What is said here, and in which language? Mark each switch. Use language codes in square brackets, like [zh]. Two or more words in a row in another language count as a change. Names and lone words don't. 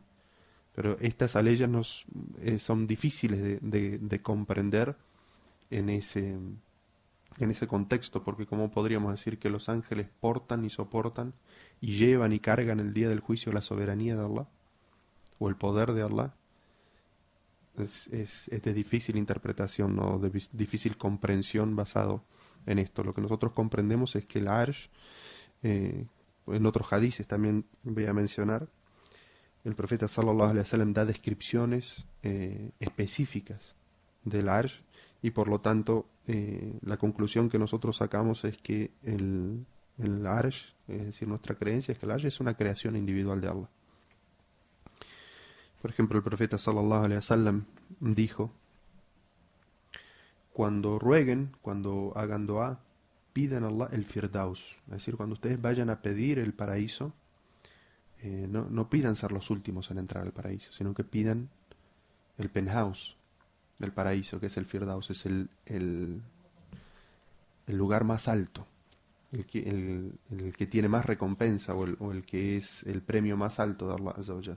[es] Pero estas aleyas son difíciles de comprender en ese en ese contexto, porque ¿cómo podríamos decir que los ángeles portan y soportan y llevan y cargan el día del juicio la soberanía de Allah o el poder de Allah? Es de difícil interpretación, ¿no? De difícil comprensión basado en esto. Lo que nosotros comprendemos es que el Arsh, eh, en otros hadices también voy a mencionar, el profeta [ar] صلى الله عليه وسلم [es] da descripciones específicas del Arsh, y por lo tanto la conclusión que nosotros sacamos es que el Arsh, es decir, nuestra creencia es que el Arsh es una creación individual de Allah. Por ejemplo, el profeta [ar] صلى الله عليه وسلم [es] dijo: cuando rueguen, cuando hagan dua, pidan a Allah el Firdaus. Es decir, cuando ustedes vayan a pedir el paraíso, no pidan ser los últimos en entrar al paraíso, sino que pidan el penthouse del paraíso, que es el Firdaus, es el lugar más alto, el que tiene más recompensa, o el que es el premio más alto de Allah [ar] عز وجل.